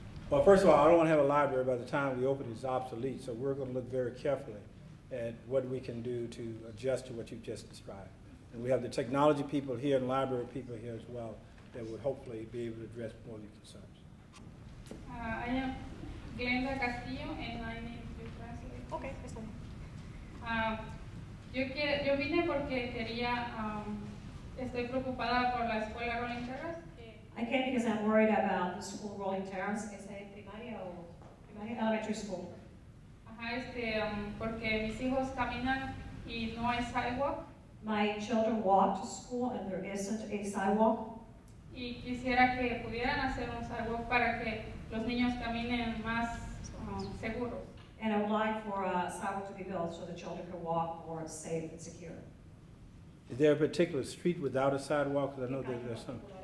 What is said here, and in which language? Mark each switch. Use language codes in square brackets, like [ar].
[en] Well, first of all, I don't want to have a library by the time we open it's obsolete, so we're going to look very carefully at what we can do to adjust to what you've just described. And we have the technology people here and library people here as well that would hopefully be able to address more of your concerns. I am Glenda Castillo, and I need to translate. [es] Okay, está bien. Yo vine porque quería, estoy preocupada por la escuela Rolling Terrace. [en] I came because I'm worried about the school Rolling Terrace. [es] ¿Es primaria o primaria? [en] Elementary school. [es] Ajá, porque mis hijos caminan y no hay sidewalk. [en] My children walk to school and there isn't a sidewalk. [es] Y quisiera que pudieran hacer un sidewalk para que los niños caminen más seguros. [en] And I would like for a sidewalk to be built so the children can walk more safe and secure. Is there a particular street without a sidewalk? Because I know there's some.